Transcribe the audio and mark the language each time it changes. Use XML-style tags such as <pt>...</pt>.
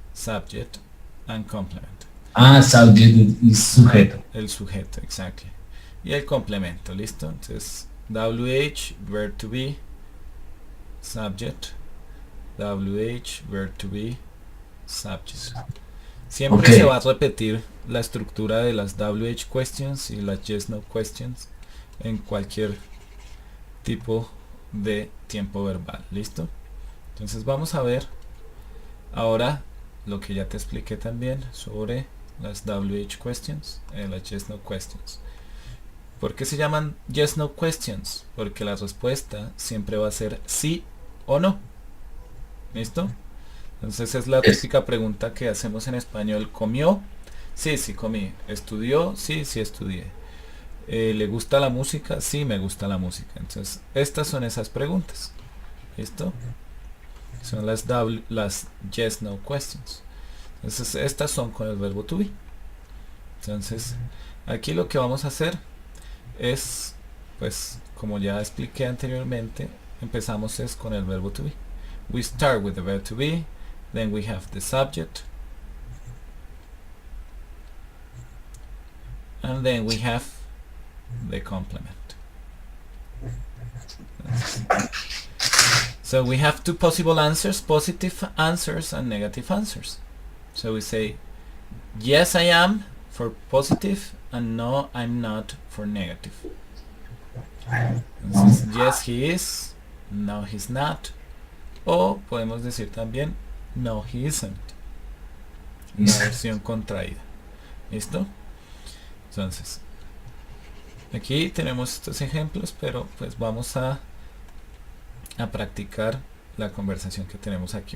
<en>subject, and complement. Subject is sujeto.</en> <es>El sujeto,</es> <en>exactly.</en> <es>Y el complemento, ¿listo? Entonces,</es> <en>WH, verb to be, subject. WH, verb to be, subject.</en> <es>Siempre</es> <en>Okay.</en> <es>se va a repetir la estructura de las WH questions y las yes no questions en cualquier tipo de tiempo verbal, ¿listo? Entonces vamos a ver ahora lo que ya te expliqué también sobre las WH questions, las yes no questions. ¿Por qué se llaman yes no questions? Porque la respuesta siempre va a ser sí o no. ¿Listo? Entonces es la típica pregunta que hacemos en español. ¿Comió? Sí, sí comí. ¿Estudió? Sí, sí estudié. ¿Le gusta la música? Sí, me gusta la música. Entonces estas son esas preguntas. ¿Listo? Son las yes no questions. Entonces estas son con el verbo to be. Entonces aquí lo que vamos a hacer es, pues como ya expliqué anteriormente, empezamos es con el verbo to be.</es> <en>We start with the verb to be, then we have the subject, and then we have the complement. So we have two possible answers, positive answers and negative answers. So we say yes I am for positive and no I'm not for negative.</en> <es>Entonces,</es> <en>yes he is, no he's not.</en> <es>O podemos decir también</es> <en>no he isn't.</en> <es>La versión contraída. ¿Listo? Entonces, aquí tenemos estos ejemplos, pero pues vamos a practicar la conversación que tenemos aquí.</es>